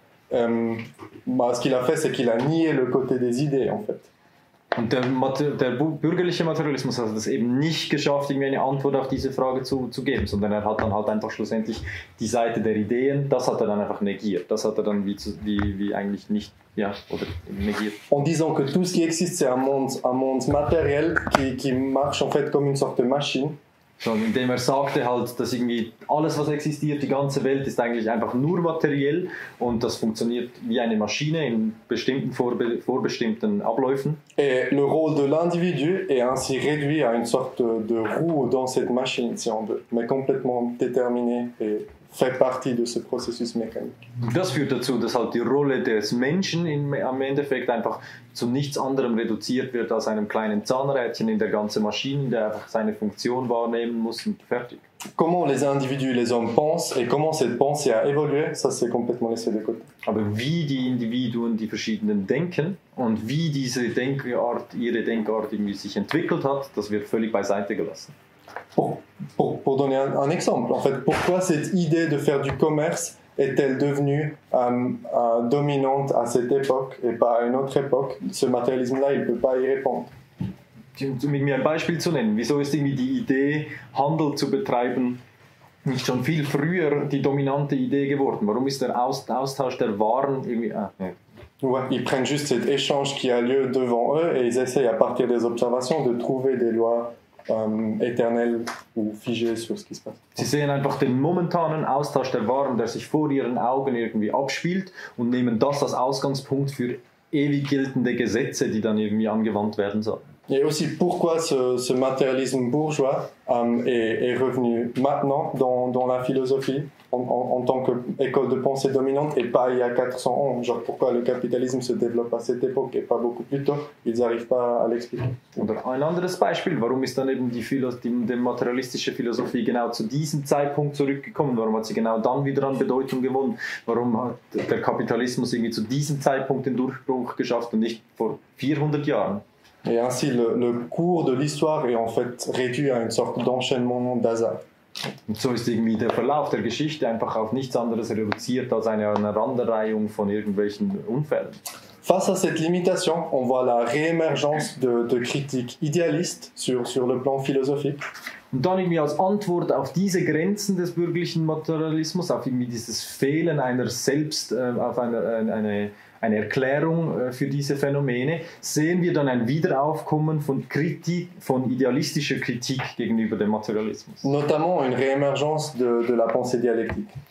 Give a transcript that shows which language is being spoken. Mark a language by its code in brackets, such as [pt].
[fr] Ce qu'il a fait, c'est qu'il a nié le côté des idées, en fait. [de] Und der bürgerliche Materialismus hat es eben nicht geschafft, irgendwie eine Antwort auf diese Frage zu geben, sondern er hat dann halt einfach schlussendlich die Seite der Ideen, das hat er dann einfach negiert. Das hat er dann wie eigentlich nicht, ja, oder negiert. [fr] En disant que tout ce qui existe, c'est un monde matériel qui marche en fait comme une sorte de machine. [de] Indem er sagte halt, dass irgendwie alles, was existiert, die ganze Welt ist eigentlich einfach nur materiell und das funktioniert wie eine Maschine in bestimmten vorbestimmten Abläufen. [fr] Et le rôle de l'individu est ainsi réduit à une sorte de roue dans cette machine, si on veut, mais complètement déterminée et fait partie de ce processus mécanique. [de] Das führt dazu, dass halt die Rolle des Menschen am Endeffekt einfach zu nichts anderem reduziert wird als einem kleinen Zahnrädchen in der ganzen Maschine, der einfach seine Funktion wahrnehmen muss und fertig. [fr] Comment les individus, les hommes pensent et comment cette pensée a évolué, ça c'est complètement laissé de côté. [de] Aber wie die Individuen, die verschiedenen denken und wie diese Denkart, ihre Denkart irgendwie sich entwickelt hat, das wird völlig beiseite gelassen. [fr] Pour donner un exemple, en fait, pourquoi cette idée de faire du commerce est-elle devenue dominante à cette époque et pas à une autre époque? Ce matérialisme-là, il ne peut pas y répondre. [de] Mit mir ein Beispiel zu nennen, wieso ist irgendwie die Idee, Handel zu betreiben, nicht schon viel früher die dominante Idee geworden? Warum ist der Austausch der Waren irgendwie... [fr] Ouais, ils prennent juste cet échange qui a lieu devant eux et ils essayent à partir des observations de trouver des lois éternelles ou figées sur ce qui se passe. [de] Sie sehen einfach den momentanen Austausch der Waren, der sich vor ihren Augen irgendwie abspielt und nehmen das als Ausgangspunkt für ewig geltende Gesetze, die dann irgendwie angewandt werden sollen. [fr] Et aussi pourquoi ce matérialisme bourgeois est revenu maintenant dans la philosophie en tant qu'école de pensée dominante et pas il y a 400 ans. Genre pourquoi le capitalisme se développe à cette époque et pas beaucoup plus tôt. Ils n'arrivent pas à l'expliquer. [de] Oder ein anderes Beispiel, warum ist dann eben die materialistische Philosophie genau zu diesem Zeitpunkt zurückgekommen? Warum hat sie genau dann wieder an Bedeutung gewonnen? Warum hat der Kapitalismus irgendwie zu diesem Zeitpunkt den Durchbruch geschafft und nicht vor 400 Jahren? [fr] Et ainsi, le cours de l'histoire est en fait réduit à une sorte d'enchaînement d'hasard. [de] Und so ist irgendwie der Verlauf der Geschichte einfach auf nichts anderes reduziert als eine Aneinanderreihung von irgendwelchen Unfällen. [fr] Face à cette limitation, on voit la réémergence de critiques idéalistes sur le plan philosophique. [de] Und dann irgendwie als Antwort auf diese Grenzen des bürgerlichen Materialismus, auf irgendwie dieses Fehlen einer auf eine Erklärung für diese Phänomene, sehen wir dann ein Wiederaufkommen von idealistischer Kritik gegenüber dem Materialismus. [fr] Notamment une réémergence de la pensée dialectique.